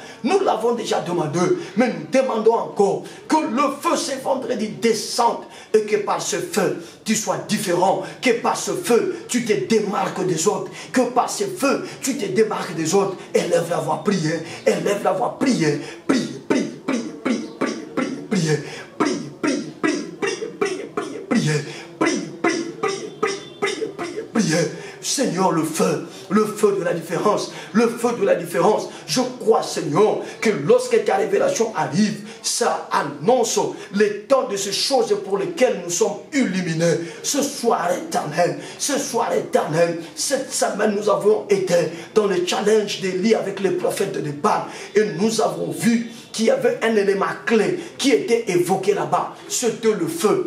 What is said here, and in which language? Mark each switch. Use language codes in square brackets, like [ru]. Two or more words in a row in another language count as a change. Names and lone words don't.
[fr] Nous l'avons déjà demandé, mais nous demandons encore que le feu ce vendredi descende et que par ce feu tu sois différent, que par ce feu tu te démarques des autres, que par ce feu tu te démarques des autres. Élève la voix, priez, élève la voix, priez, prie, prie, prie, prie, prie, prie, priez, prie, prie, prie, prie, prie, prie, priez, prie, prie, prie, prie, prie, prie, priez. Seigneur, Seigneur, le feu de la différence, le feu de la différence. Je crois, Seigneur, que lorsque ta révélation arrive, ça annonce les temps de ces choses pour lesquelles nous sommes illuminés. Ce soir éternel, cette semaine nous avons été dans le challenge d'Élie avec les prophètes de Baal et nous avons vu qu'il y avait un élément clé qui était évoqué là-bas, c'était le feu.